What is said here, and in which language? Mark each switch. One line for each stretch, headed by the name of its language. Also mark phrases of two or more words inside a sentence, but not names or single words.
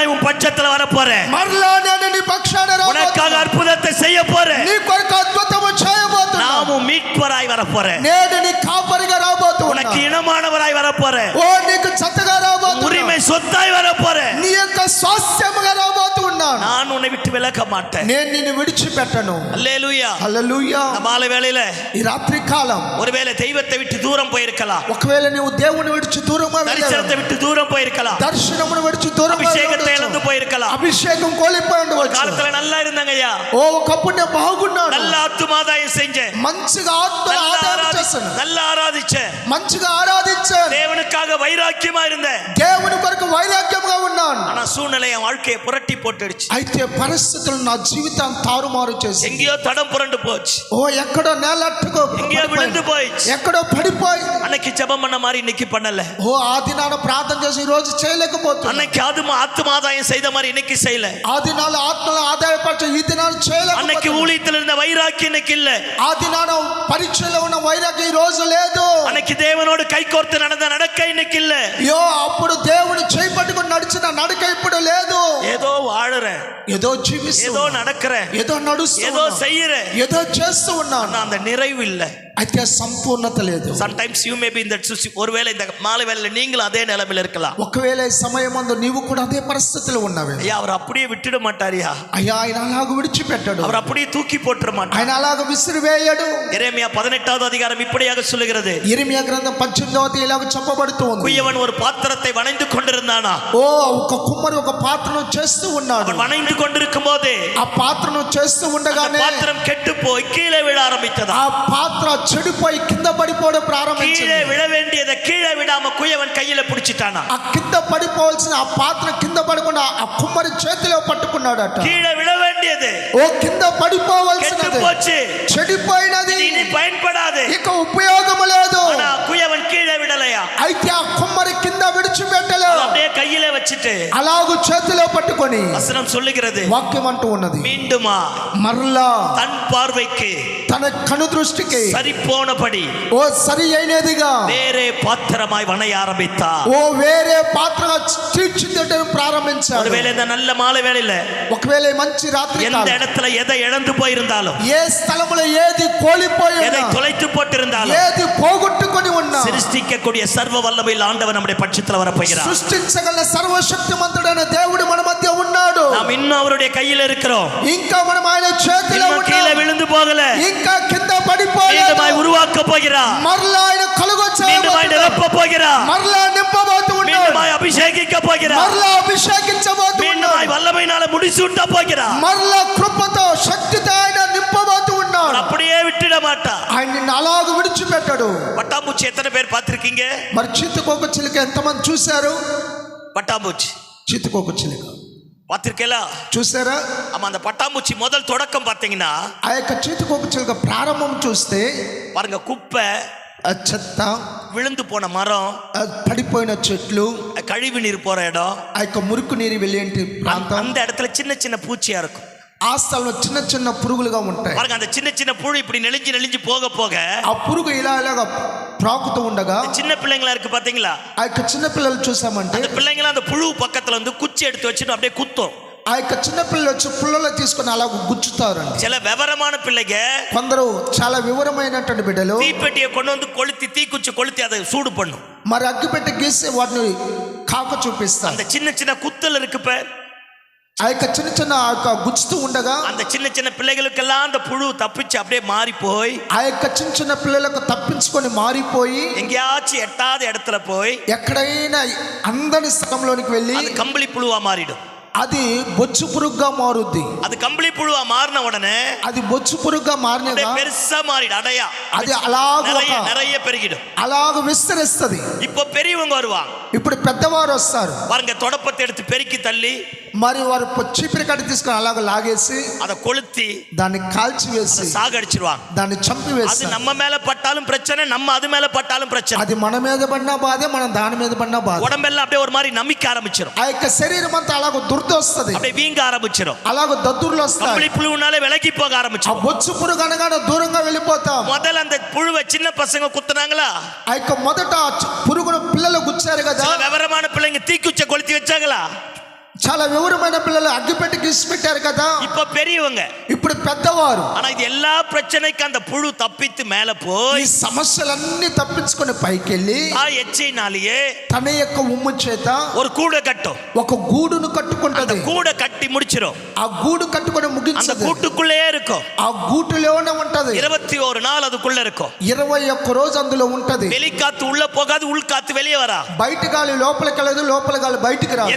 Tamil: பட்சத்துல வர போறேன்.
Telugu: మరలా నేను నీ పక్షాన
Tamil: உனக்காக அற்புதத்தை செய்ய போறேன்.
Telugu: నీ కొరకు అద్భుతము చేయబోతున్నా.
Tamil: நாமும் மீட்பராய் வர போறேன்.
Telugu: నేను నీ కాపరిగా రాబోతున్నా.
Tamil: உனக்கு இனமானவராய் வர போறேன்.
Telugu: ఓ నీకు చక్కగా రాబోతున్నా.
Tamil: உரிமை சொத்தாய் வர போறேன்.
Telugu: నీ యొక్క స్వాస్థ్యముగా రాబోతున్నాను.
Tamil: நான் உன்னை விட்டு விலக மாட்டேன்.
Telugu: నేను నిన్ను విడిచిపెట్టను.
Tamil: அல்லேலூயா.
Telugu: హల్లెలూయా.
Tamil: மாலை வேளையில
Telugu: ఈ రాత్రి కాలం
Tamil: ஒருவேளை தெய்வத்தை விட்டு தூரம் போயிருக்கலாம்.
Telugu: ఒకవేళ నీవు దేవుని విడిచి దూరంగా
Tamil: தரிசனத்தை விட்டு தூரம் போயிருக்கலாம்.
Telugu: దర్శనమును విడిచి దూరంగా
Tamil: அபிஷேகத்தை இழந்து போயிருக்கலாம்.
Telugu: అభిషేకం కోల్పోయి ఉండవచ్చు.
Tamil: காலத்துல நல்லா இருந்தாங்க ஐயா.
Telugu: ఓ ఒకప్పుడు నేను బాగున్నాను.
Tamil: நல்ல ஆத்துமாதாயம் செஞ்சேன்.
Telugu: మంచిగా ఆత్మల ఆరాధన చేశాను.
Tamil: நல்ல ஆராதிச்சேன்.
Telugu: మంచిగా ఆరాధించాను.
Tamil: தேவனுக்காக வைராக்கியமா இருந்தேன்.
Telugu: దేవుని కొరకు వైరాగ్యంగా ఉన్నాను.
Tamil: ஆனா சூழ்நிலை என் வாழ்க்கையை புரட்டி போட்டுடுச்சு.
Telugu: అయితే పరిస్థితులు నా జీవితాన్ని తారుమారు చేసి
Tamil: எங்கேயோ தடம் புரண்டு போச்சு.
Telugu: ఓ ఎక్కడో నేలట్టుకో
Tamil: எங்கேயோ விழுந்து போயிடுச்சு.
Telugu: ఎక్కడో పడిపోయి
Tamil: அன்னைக்கு ஜெபம் பண்ண மாதிரி இன்னைக்கு பண்ணல.
Telugu: ఓ ఆ దినాన ప్రార్థన చేసి ఈ రోజు చేయలేకపోతున్నా.
Tamil: அன்னைக்கு ஆத்துமாதாயம் செய்த மாதிரி இன்னைக்கு செய்யல.
Telugu: ఆ దినాల ఆత్మల ఆదాయపరచ ఈ దినాలు చేయలేకపోతున్నా.
Tamil: அன்னைக்கு ஊழியத்தில் இருந்த வைராக்கியம் இன்னைக்கு இல்ல.
Telugu: ఆ దినాన పరీక్షలో ఉన్న వైరాగ్యం ఈ రోజు లేదు.
Tamil: அன்னைக்கு தேவனோடு கைகோர்த்து நடந்த நடக்க இன்னைக்கு இல்ல.
Telugu: అయ్యో అప్పుడు దేవుని చేయి పట్టుకొని నడిచిన నడక ఇప్పుడు లేదు.
Tamil: ஏதோ வாழுறேன்,
Telugu: ఏదో జీవిస్తూ
Tamil: ஏதோ நடக்கிறேன்,
Telugu: ఏదో నడుస్తూ
Tamil: ஏதோ செய்யறேன்,
Telugu: ఏదో చేస్తూ ఉన్నాను.
Tamil: ஆனா அந்த நிறைவு இல்ல.
Telugu: అయితే సంపూర్ణత లేదు.
English: Sometimes you may be in that situation.
Tamil: ஒருவேளை இந்த மாலை வேளையில நீங்களும் அதே நிலைமையில இருக்கலாம்.
Telugu: ఒకవేళ ఈ సమయమందు నీవు కూడా అదే పరిస్థితిలో ఉన్నావే.
Tamil: ஐயா அவர் அப்படியே விட்டுட மாட்டாரியா.
Telugu: అయ్యా ఆయన అలాగ విడిచిపెట్టడు.
Tamil: அவர் அப்படியே தூக்கி போட்டுற மாட்டார்.
Telugu: ఆయన అలాగ విసిరివేయడు.
Tamil: எரேமியா 18வது அதிகாரம் இப்படியாக சொல்லுகிறது.
Telugu: యిర్మీయా గ్రంథం 18వ అధ్యాయం ఇలాగ చెప్పబడుతూ ఉంది.
Tamil: குயவன் ஒரு பாத்திரத்தை வணைந்து கொண்டிருந்தானா.
Telugu: ఓ ఒక కుమ్మరి ఒక పాత్రను చేస్తూ ఉన్నాడు.
Tamil: அவன் வணைந்து கொண்டிருக்கும் போது
Telugu: ఆ పాత్రను చేస్తూ ఉండగానే
Tamil: பாத்திரம் கெட்டு போய் கீழே விழ ஆரம்பித்ததா.
Telugu: ఆ పాత్ర చెడిపోయి కింద పడిపోవడం ప్రారంభించింది.
Tamil: கீழே விழ வேண்டியதை கீழே விடாம குயவன் கையில பிடிச்சிட்டானா.
Telugu: ఆ కింద పడిపోవాల్సిన ఆ పాత్ర కింద పడకుండా ఆ కుమ్మరి చేతిలో పట్టుకున్నాడట.
Tamil: கீழே விழ வேண்டியது
Telugu: ఓ కింద పడిపోవాల్సినది
Tamil: போச்சு,
Telugu: చెడిపోయినది,
Tamil: இனி பயன்படாது.
Telugu: ఇక ఉపయోగము లేదు.
Tamil: ஆனா குயவன் கீழே விடலையா.
Telugu: అయితే ఆ కుమ్మరి కింద విడిచిపెట్టలేదు.
Tamil: அப்படியே கையில வச்சிட்டு
Telugu: అలాగూ చేతిలో పట్టుకొని
Tamil: வசனம் சொல்லுகிறது,
Telugu: వాక్యం అంటూ ఉన్నది,
Tamil: மீண்டுமா
Telugu: మరలా
Tamil: தன் பார்வைக்கு
Telugu: తన కను దృష్టికి
Tamil: சரி போனபடி
Telugu: ఓ సరి అయినదిగా
Tamil: வேறே பாத்திரமாய் வணைய ஆரம்பித்தார்.
Telugu: ఓ వేరే పాత్రగా తీర్చిదిద్దడం ప్రారంభించాడు.
Tamil: ஒருவேளை இந்த நல்ல மாலை வேளையில
Telugu: ఒకవేళ ఈ మంచి రాత్రి
Tamil: எந்த இடத்துல எதை இழந்து போயிருந்தாலும்,
Telugu: ఏ స్థలములో ఏది కోల్పోయి
Tamil: எதை தொலைத்து போட்டிருந்தாலும்,
Telugu: ఏది పోగొట్టుకొని ఉన్నా
Tamil: சிருஷ்டிக்கக்கூடிய சர்வ வல்லமையில் ஆண்டவர் நம்முடைய பட்சத்துல வரப்போகிறார்.
Telugu: సృష్టించగల సర్వశక్తిమంతుడైన దేవుడు మన మధ్య ఉన్నాడు.
Tamil: நாம் இன்னும் அவருடைய கையில இருக்கிறோம்.
Telugu: ఇంకా మనం ఆయన చేతిలో
Tamil: இன்னும் கீழே
Telugu: ఉన్నాం.
Tamil: விழுந்து போகல.
Telugu: ఇంకా కింద పడిపోలేదు.
Tamil: மீண்டுமாய் உருவாக்க போகிறார்.
Telugu: మరలా ఆయన
Tamil: மீண்டுமாய் நிரப்ப போகிறார்.
Telugu: మరలా నింపబోతూ ఉన్నాడు.
Tamil: மீண்டுமாய் அபிஷேகிக்க போகிறார்.
Telugu: మరలా అభిషేకించబోతూ
Tamil: மீண்டுமாய் வல்லமையினால முடிசூட்ட போகிறார்.
Telugu: మరలా కృపతో శక్తితో ఆయన నింపబోతూ ఉన్నాడు.
Tamil: அப்படியே விட்டுட மாட்டார்.
Telugu: ఆయన నిన్ను అలాగ విడిచిపెట్టడు.
Tamil: பட்டாம்பூச்சி எத்தனை பேர் பார்த்திருக்கீங்க?
Telugu: మరి చీతుకోక చిలుక ఎంతమంది చూశారు?
Tamil: பட்டாம்பூச்சி
Telugu: చీతుకోక చిలుక
Tamil: பார்த்திருக்கீங்களா?
Telugu: చూసారా?
Tamil: ஆமா, அந்த பட்டாம்பூச்சி முதல் தொடக்கம் பார்த்தீங்கன்னா,
Telugu: ఆ యొక్క చీతుకోక చిలుక ప్రారంభం చూస్తే
Tamil: பாருங்க, குப்பை,
Telugu: ఆ చెత్త,
Tamil: விழுந்து போன மரம்,
Telugu: ఆ పడిపోయిన చెట్లు,
Tamil: கழிவு நீர் போற இடம்,
Telugu: ఆ యొక్క మురికి నీరు వెళ్ళేంటి ప్రాంతం,
Tamil: அந்த இடத்துல சின்ன சின்ன பூச்சியா இருக்கும்.
Telugu: ఆ స్థలంలో చిన్న చిన్న పురుగులుగా ఉంటాయి.
Tamil: பாருங்க, அந்த சின்ன சின்ன புழு இப்படி நெளிஞ்சு நெளிஞ்சு போக போக
Telugu: ఆ పురుగు ఇలా ఇలాగా ప్రాకుతూ ఉండగా
Tamil: சின்ன பிள்ளைங்களா இருக்கு பாத்தீங்களா,
Telugu: ఆ యొక్క చిన్న పిల్లలు చూసామంటే
Tamil: அந்த பிள்ளைங்கள அந்த புழு பக்கத்துல வந்து குச்சி எடுத்து வச்சுட்டு அப்படியே குத்தும்.
Telugu: ఆ యొక్క చిన్న పిల్లలు వచ్చి పుల్లలో తీసుకొని అలా గుచ్చుతారండి.
Tamil: சில விவரமான பிள்ளைங்க
Telugu: కొందరు చాలా వివరమైనటువంటి బిడ్డలు
Tamil: தீப்பெட்டியை கொண்டு வந்து கொளுத்தி, தீக்குச்சி கொளுத்தி அதை சூடு பண்ணும்.
Telugu: మరి అగ్గిపెట్టి గీసి వాటిని కాక చూపిస్తారు.
Tamil: அந்த சின்ன சின்ன குத்தல் இருக்கு இப்ப,
Telugu: ఆ యొక్క చిన్న చిన్న ఆ యొక్క గుచ్చుతూ ఉండగా
Tamil: அந்த சின்ன சின்ன பிள்ளைகளுக்கெல்லாம் அந்த புழு தப்பிச்சு அப்படியே மாறி போய்,
Telugu: ఆ యొక్క చిన్న చిన్న పిల్లలకు తప్పించుకొని మారిపోయి
Tamil: எங்கேயாச்சும் எட்டாத இடத்துல போய்
Telugu: ఎక్కడైనా అందని స్థలంలోనికి వెళ్ళి
Tamil: அது கம்பளி புழுவா மாறிடும்.
Telugu: అది బొచ్చు పురుగుగా మారుద్ది.
Tamil: அது கம்பளி புழுவா மாறின உடனே
Telugu: అది బొచ్చు పురుగుగా మారినగా
Tamil: பெருசா மாறிடும், அடையா
Telugu: అది అలాగ
Tamil: நிறைய பெருகிடும்.
Telugu: అలాగ విస్తరిస్తుంది.
Tamil: இப்போ பெரியவங்க வருவாங்க,
Telugu: ఇప్పుడు పెద్దవారు వస్తారు.
Tamil: பாருங்க, தொடப்பத்தை எடுத்து பெருக்கி தள்ளி
Telugu: మరి వారు చీపిరి కట్టి తీసుకొని అలాగ లాగేసి
Tamil: அதை கொளுத்தி
Telugu: దాన్ని కాల్చి వేసి
Tamil: சாகடிச்சிருவாங்க.
Telugu: దాన్ని చంపి
Tamil: அது
Telugu: వేసి
Tamil: நம்ம மேல பட்டாலும் பிரச்சனை, நம்ம அது மேல பட்டாலும் பிரச்சனை.
Telugu: అది మన మీద పడినా బాధే, మనం దాని మీద పడినా బాధ.
Tamil: உடம்பெல்லாம் அப்படியே ஒரு மாதிரி நமிக்க ஆரம்பிச்சிடும்,
Telugu: ఆ యొక్క శరీరం అంతా అలాగ దుర్ద వస్తుంది,
Tamil: அப்படியே வீங்க ஆரம்பிச்சிடும்.
Telugu: అలాగ దద్దుర్లు వస్తాయి.
Tamil: கம்பளி புழுனாலே விலகி போக
Telugu: ఆ
Tamil: ஆரம்பிச்சிடும்.
Telugu: బొచ్చు పురుగు అనగానే దూరంగా వెళ్ళిపోతాం.
Tamil: முதல்ல அந்த புழுவை சின்ன பசங்க குத்துனாங்களா,
Telugu: ఆ యొక్క మొదట పురుగును పిల్లలు గుచ్చారు కదా,
Tamil: சில விவரமான பிள்ளைங்க தீக்குச்சை கொளுத்தி வச்சாங்களா,
Telugu: చాలా వివరమైన పిల్లలు అగ్గిపెట్టి గీసి పెట్టారు కదా.
Tamil: இப்ப பெரியவங்க,
Telugu: ఇప్పుడు పెద్దవారు
Tamil: ஆனா இது எல்லா பிரச்சனைக்கும் அந்த புழு தப்பித்து மேல
Telugu: ఈ
Tamil: போய்
Telugu: సమస్యలన్నీ తప్పించుకొని పైకెళ్ళి
Tamil: அ எச்சினாலியே
Telugu: తన యొక్క ఉమ్ము చేత
Tamil: ஒரு கூட கட்டும்,
Telugu: ఒక గూడును
Tamil: அந்த
Telugu: కట్టుకుంటది.
Tamil: கூட கட்டி முடிச்சிரும்.
Telugu: ఆ గూడు కట్టుకొని
Tamil: அந்த
Telugu: ముగించదు.
Tamil: கூட்டுக்குள்ளே இருக்கும்.
Telugu: ఆ గూటులోనే ఉంటది.
Tamil: 21 நாள் அதுக்குள்ள இருக்கும்.
Telugu: 21 రోజు అందులో ఉంటది.
Tamil: வெளிக்காத்து உள்ள போகாது, உள்காத்து வெளியே வரா.
Telugu: బయట గాలి లోపలికి వెళ్ళదు, లోపల గాలి బయటికి రాదు.